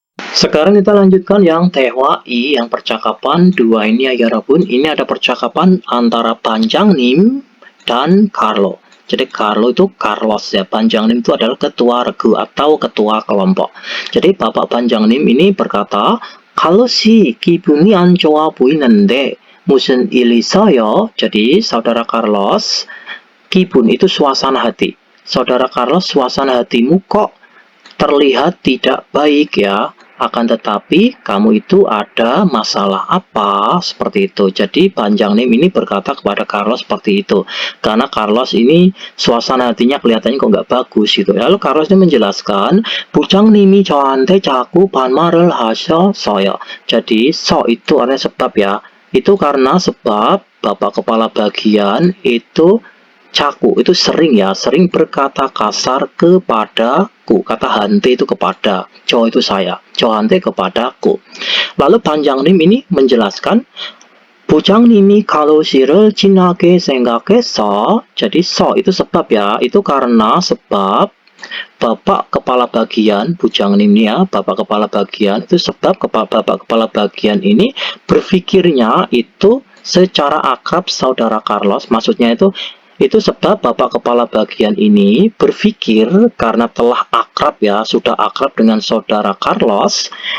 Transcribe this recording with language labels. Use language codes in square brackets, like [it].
[id] Sekarang kita lanjutkan yang 대화 I, yang percakapan dua ini ya 여러분. Ini ada percakapan antara 반장님 dan Carlo. Jadi Carlo itu Carlos ya, 반장님 itu adalah ketua regu atau ketua kelompok. Jadi Bapak 반장님 ini berkata, [ko] Carlos이 기분이 안 좋아 보이는데 무슨 일 있어요? [id] Jadi saudara Carlos, kibun itu suasana hati. Saudara Carlos, suasana hatimu kok terlihat tidak baik ya. Akan tetapi kamu itu ada masalah apa? Seperti itu. Jadi 반장님 ini berkata kepada Carlos seperti itu. Karena Carlos ini suasana hatinya kelihatannya kok nggak bagus gitu. Lalu Carlos ini menjelaskan, [ko] 부장님이 저한테 자꾸 반말을 하셔서요. [id] Jadi so itu artinya sebab ya. Itu karena sebab Bapak Kepala Bagian itu caku, itu sering berkata kasar kepadaku. Kata hante itu kepada, co itu saya, 저한테 kepadaku. Lalu 반장님 ini menjelaskan, [ko] 부장님이 칼로시를 진하게 생각해서. [id] Jadi so itu sebab ya, itu karena sebab Bapak Kepala Bagian, bujangnimnya ya, Bapak Kepala Bagian itu sebab Bapak Kepala Bagian ini berpikirnya itu secara akrab saudara Carlos. Maksudnya itu sebab Bapak Kepala Bagian ini berpikir karena telah akrab ya, sudah akrab dengan saudara Carlos.